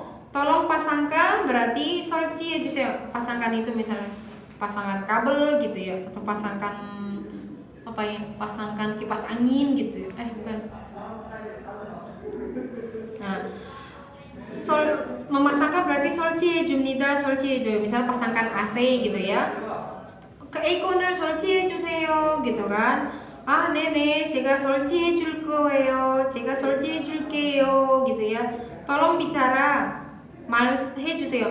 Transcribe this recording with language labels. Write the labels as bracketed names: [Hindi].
[Indonesian] Tolong pasangkan berarti 설치해주세요. Pasangkan itu misalnya pasangkan kabel gitu ya, atau pasangkan apa ya, pasangkan kipas angin gitu ya. Bukan. Nah, memasangkan berarti 설치해줍니다, 설치해줘요. misal pasangkan AC gitu ya. [Korean] 에어컨을 설치해주세요 [Indonesian] gitu kan. [Korean] 네네 제가 설치해줄 거예요, 제가 설치해줄게요 [Indonesian] gitu ya. Tolong bicara, 말해주세요.